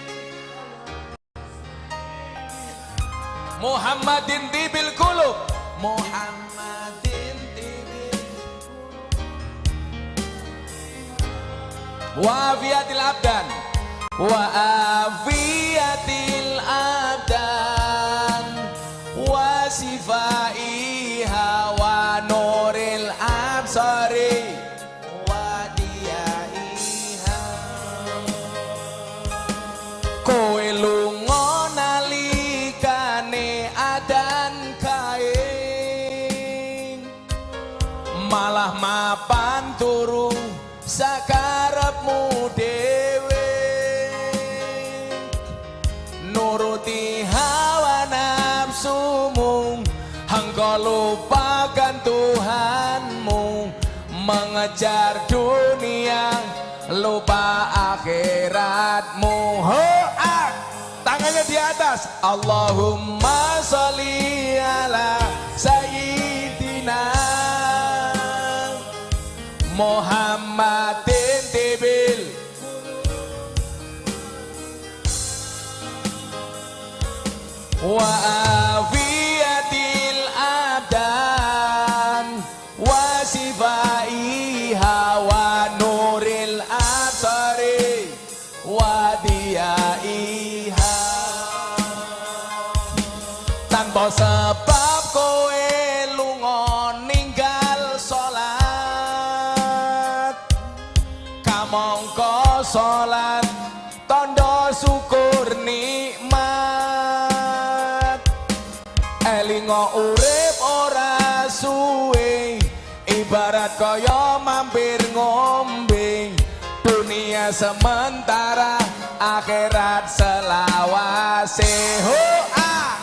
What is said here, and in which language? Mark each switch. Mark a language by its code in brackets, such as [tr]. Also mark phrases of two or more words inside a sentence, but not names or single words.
[ar] محمدٍ طبِّ القلوب محمدٍ طبِّ وعافيةِ الأبدان وعافيةِ الأبدان وشفائها ونورِ الأبصار وضيائها [jv] kowe lunga nalikane adan kae malah mapan turu sakarepmu dhewe [id] nuruti hawa nafsumu engkau lupakan Tuhanmu mengejar dunia lupa akhiratmu ho'ak tangannya di atas [ar] اللهم صلِّ على سيدنا محمدٍ طبِّ وعافيةِ الأبدان وشفائها ونورِ الأبصار وضيائها [jv] tanpa sebab kowe lunga ninggal salat kamangka salat tandha syukur nikmat elingo urip ora suwe ibarat kaya mampir ngombe dunia sementara akhirat selawase ho'a